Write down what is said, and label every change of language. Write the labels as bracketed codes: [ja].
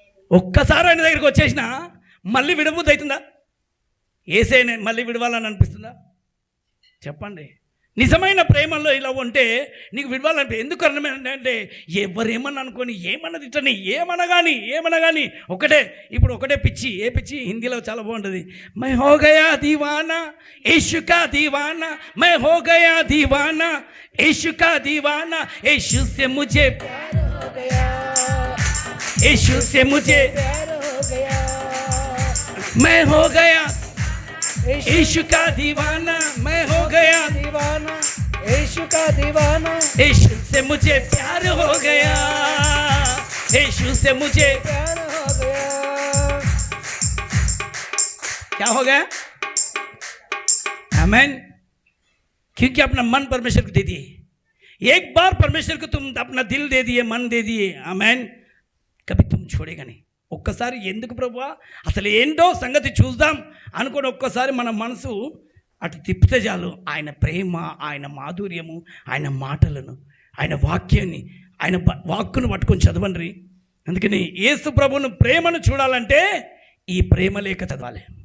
[te] ఒక్కసారి ఆయన దగ్గరికి వచ్చేసినా మళ్ళీ విడవబుద్ధి అవుతుందా? ఏసైనా మళ్ళీ విడవాలని అనిపిస్తుందా? చెప్పండి. నిజమైన ప్రేమలో ఇలా ఉంటే నీకు విడవాలంటే ఎందుకు అంటే ఎవరేమన్నా అనుకొని ఏమన్నది ఇట్లని ఏమన్నా కానీ ఒకటే. ఇప్పుడు ఒకటే పిచ్చి. ఏ పిచ్చి? హిందీలో చాలా బాగుంటుంది. [hi] మై హో గయా దీవానా యేసు కా దీవానా, మై హో గయా దీవానా యేసు కా దీవానా, యేసు से मुझे प्यार हो गया, యేసు से मुझे प्यार हो गया, मैं हो गया यीशु का दीवाना, मैं हो गया दीवाना यीशु का दीवाना, यीशु से मुझे प्यार हो गया, यीशु से मुझे प्यार हो गया. क्या हो गया? आमीन. क्योंकि अपना मन परमेश्वर को दे दिए. एक बार परमेश्वर को तुम अपना दिल दे दिए, मन दे दिए, आमेन, कभी तुम छोड़ेगा नहीं. [te] ఒక్కసారి ఎందుకు ప్రభువా అసలు ఏంటో సంగతి చూద్దాం అనుకుని ఒక్కసారి మన మనసు అటు తిప్పితే చాలు ఆయన ప్రేమ, ఆయన మాధుర్యము, ఆయన మాటలను, ఆయన వాక్యాన్ని, ఆయన వాక్కును పట్టుకొని చదవండి. అందుకని యేసు ప్రభువును ప్రేమను చూడాలంటే ఈ ప్రేమ లేఖ చదవాలి.